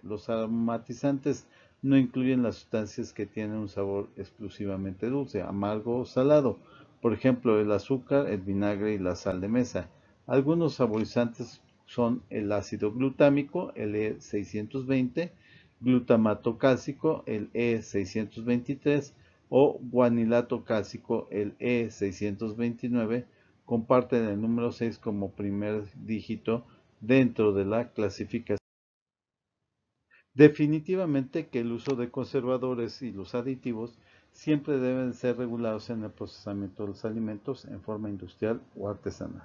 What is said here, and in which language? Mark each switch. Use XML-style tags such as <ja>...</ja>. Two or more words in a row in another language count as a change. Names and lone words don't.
<es>Los aromatizantes no incluyen las sustancias que tienen un sabor exclusivamente dulce, amargo o salado, por ejemplo el azúcar, el vinagre y la sal de mesa. Algunos saborizantes son el ácido glutámico, el E620, glutamato cálcico, el E623 o guanilato cálcico, el E629, comparten el número 6 como primer dígito dentro de la clasificación. Definitivamente que el uso de conservadores y los aditivos siempre deben ser regulados en el procesamiento de los alimentos en forma industrial o artesanal.</es>